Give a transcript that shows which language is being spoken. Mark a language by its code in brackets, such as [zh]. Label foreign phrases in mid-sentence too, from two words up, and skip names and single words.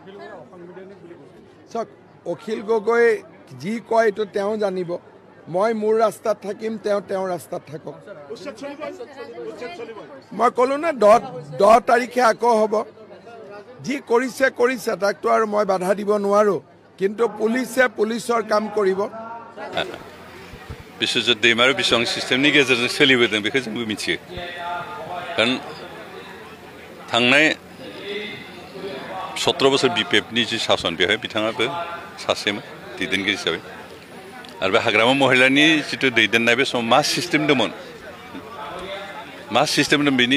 [as] অখিল গগৈ যি কয় এইটো তেওঁ জানিব মই মোৰ ৰাস্তাত থাকিম তেওঁ ৰাস্তাত থাকক মই ক'লো না 10 তাৰিখে আকৌ হ'ব যি কৰিছে তাকতো আৰু মই বাধা দিব নোৱাৰো কিন্তু পুলিচে পুলিচৰ কাম কৰিব [brx] बिश्वजित दैमारि बेसेबां सिस्टेमनि गेजेरजों सोलिबोदों बेखौ जोंबो मिथियो कारण थांनाय 17 बोसोर बिपिएफनि जि सासन बेवहाय बिथाङाबो सासेमोन दैदेनगिरि हिसाबै आरो बे हाग्रामा महिलानि जिथु दैदेननाय बे समाव मा सिस्टेम दंमोन बेनि